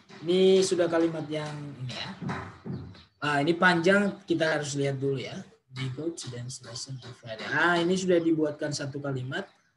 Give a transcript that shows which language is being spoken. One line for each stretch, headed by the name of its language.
Indonesian: Ini sudah kalimat yang ini ya. Ini panjang, kita harus lihat dulu ya.
English: We go to dance lesson on Friday.
Indonesian: Ini sudah dibuatkan satu kalimat.